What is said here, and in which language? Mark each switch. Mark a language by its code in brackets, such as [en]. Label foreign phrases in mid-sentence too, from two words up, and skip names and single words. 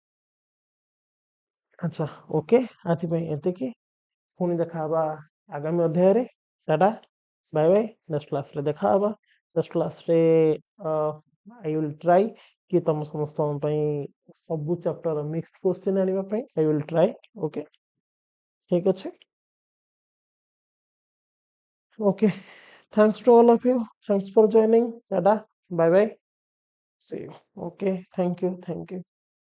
[or] ଆଚ୍ଛା ଓକେ ଆଜି ପାଇଁ ଏତିକି ପୁଣି ଦେଖାହବା ଆଗାମୀ ଅଧ୍ୟାୟରେ [en] tata bye bye next classରେ [or] ଦେଖାହବା [en] next classରେ I will try [or] କି ତମ ସମସ୍ତଙ୍କ ପାଇଁ ସବୁ [en] chapter mixed question [or] ଆଣିବା ପାଇଁ [en] I will try okay [or] ଠିକ ଅଛି [en] okay thanks to all of you thanks for joining tada bye bye see you okay thank you